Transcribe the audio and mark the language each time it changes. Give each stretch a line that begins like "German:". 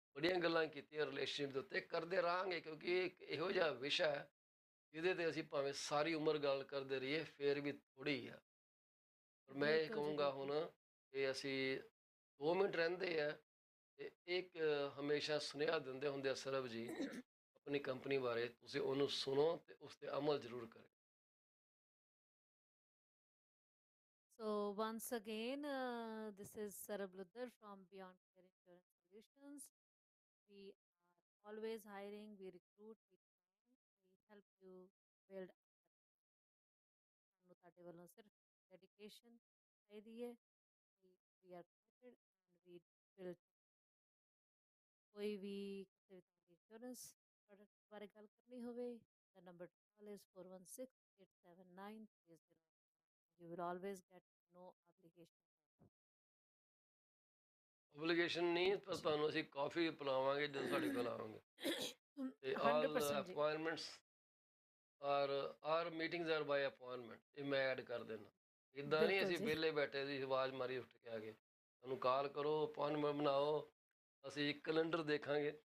Punjabi: ਬੜੀਆਂ ਗੱਲਾਂ ਕੀਤੀਆਂ ਰਿਲੇਸ਼ਨਸ਼ਿਪ ਦੇ ਉੱਤੇ, ਕਰਦੇ ਰਹਾਂਗੇ, ਕਿਉਂਕਿ ਇਹ ਇੱਕ ਇਹੋ ਜਿਹਾ ਵਿਸ਼ਾ ਹੈ ਜਿਹਦੇ ਤੇ ਅਸੀਂ ਭਾਵੇਂ ਸਾਰੀ ਉਮਰ ਗੱਲ ਕਰਦੇ ਰਹੀਏ ਫਿਰ ਵੀ ਥੋੜ੍ਹੀ ਆ। ਪਰ ਮੈਂ ਇਹ ਬਿਲਕੁਲ ਜੀ, ਕਹੂੰਗਾ ਬਿਲਕੁਲ। ਹੁਣ ਕਿ ਅਸੀਂ 2 ਮਿੰਟ ਰਹਿੰਦੇ ਆ, ਤੇ ਇੱਕ ਹਮੇਸ਼ਾ ਸੁਨੇਹਾ ਦਿੰਦੇ ਹੁੰਦੇ ਆ ਸਰਬ ਜੀ ਆਪਣੀ ਕੰਪਨੀ ਬਾਰੇ, ਤੁਸੀਂ ਉਹਨੂੰ ਸੁਣੋ ਤੇ ਉਸ ਤੇ ਅਮਲ ਜ਼ਰੂਰ ਕਰੇ।
English: So once again, this is Sarab Luddar from Beyond Care Insurance Solutions. We are always hiring, we recruit, we train, we help you build a career.
Punjabi: ਸਾਨੂੰ ਤੁਹਾਡੇ ਵੱਲੋਂ ਸਿਰਫ ਡੈਡੀਕੇਸ਼ਨ ਚਾਹੀਦੀ ਹੈ।
English: We are committed and we will
Punjabi: ਕੋਈ ਵੀ ਕਿਸੇ ਵੀ ਤਰ੍ਹਾਂ ਦੀ insurance product ਬਾਰੇ ਗੱਲ ਕਰਨੀ ਹੋਵੇ,
English: the number to call is 416-879-30. You will always get no obligation.
Punjabi: ਓਬਲੀਗੇਸ਼ਨ ਨਹੀਂ, ਪਰ ਤੁਹਾਨੂੰ ਅਸੀਂ ਕਾਫੀ ਪਿਲਾਵਾਂਗੇ ਜਦੋਂ ਸਾਡੇ ਕੋਲ ਆਵਾਂਗੇ। ਤੇ ਆਲ 100% ਜੀ।
English: appointments are meetings are by appointment,
Punjabi: ਇਹ ਮੈਂ ਐਡ ਕਰ ਦੇਣਾ। ਇੱਦਾਂ ਨਹੀਂ ਬਿਲਕੁਲ ਅਸੀਂ ਜੀ। ਵਿਹਲੇ ਬੈਠੇ ਸੀ ਆਵਾਜ਼ ਮਾਰੀ ਉੱਠ ਕੇ ਆ ਗਏ। ਤੁਹਾਨੂੰ ਕਾਲ ਕਰੋ, ਅਪਾਇੰਟਮੈਂਟ ਬਣਾਓ, ਅਸੀਂ ਕੈਲੰਡਰ ਦੇਖਾਂਗੇ।